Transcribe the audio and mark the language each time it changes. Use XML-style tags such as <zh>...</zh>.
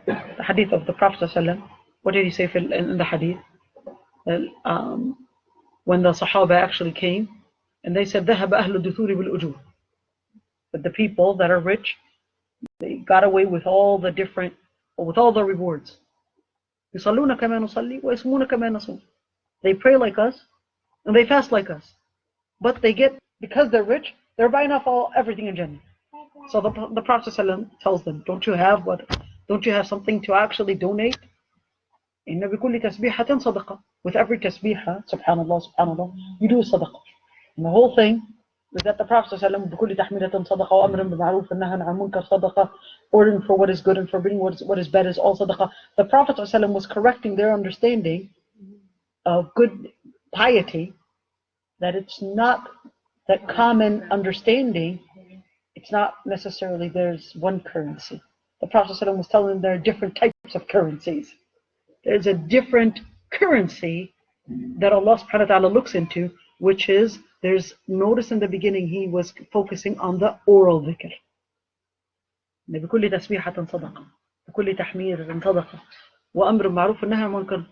<en>The hadith of the Prophet ﷺ, what did he say in the hadith? When the Sahaba actually came, and they said,</en> <ar>ذهب أهل الدثور بالأجور.</ar> <en>But the people that are rich, they got away with all the rewards.</en> <ar>يصلون كما نصلي ويصومون كما نصوم.</ar> <en>They pray like us, and they fast like us. But they get, because they're rich, they're buying off everything in Jannah. So the Prophet ﷺ tells them, don't you have something to actually donate?</en> <ar>إن بكل تسبيحة صدقة.</ar> <en>With every tasbihah, subhanallah, you do a sadaqah. And the whole thing is that the Prophet ﷺ,</en> <ar>بكل تحميلة صدقة وأمر بالمعروف والنهي عن المنكر صدقة,</ar> <en>ordering for what is good and forbidding what is bad is all sadaqah. The Prophet ﷺ was correcting their understanding of good piety, that it's not that common understanding. It's not necessarily there's one currency. The Prophet ﷺ was telling them there are different types of currencies. There's a different currency that Allah subhanahu wa ta'ala looks into, which is, notice in the beginning he was focusing on the oral dhikr.</en> <ar>بكل تسبيحة صدقة بكل تحمير صدقة وأمر معروف والنهي عن المنكر.</ar>